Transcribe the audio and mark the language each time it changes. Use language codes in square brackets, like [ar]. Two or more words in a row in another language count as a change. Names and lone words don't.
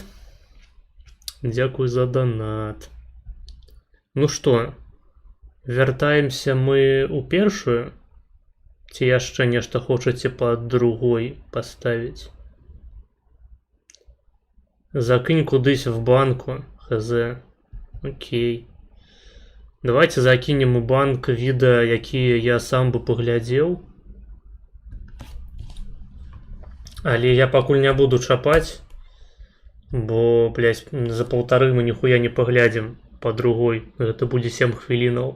[be] Дзякую за донат. Ну што, вяртаемся мы ў першую? Ці яшчэ нешта хочаце пад другой паставіць? Закинь кудысь в банку, хз. Окей. Давайте закинем у банк відэа, якія я сам бы паглядзеў. Але я пакуль не буду чапаць, бо, блядь, за 1,5 мы ніхуя не паглядзім. [ru] По другой, [be] гэта будзе 7 хвілінаў.